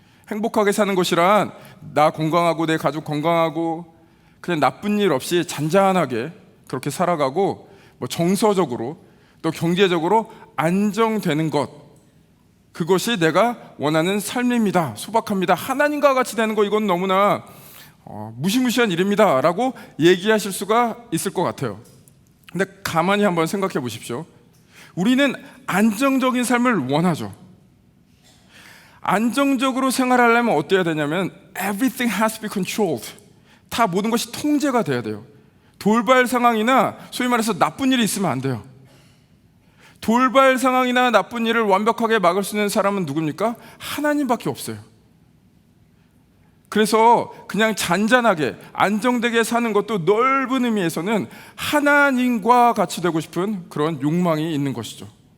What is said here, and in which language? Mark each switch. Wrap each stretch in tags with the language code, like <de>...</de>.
<ko>행복하게 사는 것이란 나 건강하고 내 가족 건강하고 그냥 나쁜 일 없이 잔잔하게 그렇게 살아가고 정서적으로 또 경제적으로 안정되는 것, 그것이 내가 원하는 삶입니다. 소박합니다. 하나님과 같이 되는 거 이건 너무나 무시무시한 일입니다 라고 얘기하실 수가 있을 것 같아요. 근데 가만히 한번 생각해 보십시오. 우리는 안정적인 삶을 원하죠. 안정적으로 생활하려면 어때야 되냐면</ko> <en>everything has to be controlled.</en> <ko>다 모든 것이 통제가 돼야 돼요. 돌발 상황이나 소위 말해서 나쁜 일이 있으면 안 돼요. 돌발 상황이나 나쁜 일을 완벽하게 막을 수 있는 사람은 누굽니까? 하나님밖에 없어요. 그래서 그냥 잔잔하게 안정되게 사는 것도 넓은 의미에서는 하나님과 같이 되고 싶은 그런 욕망이 있는 것이죠.</ko>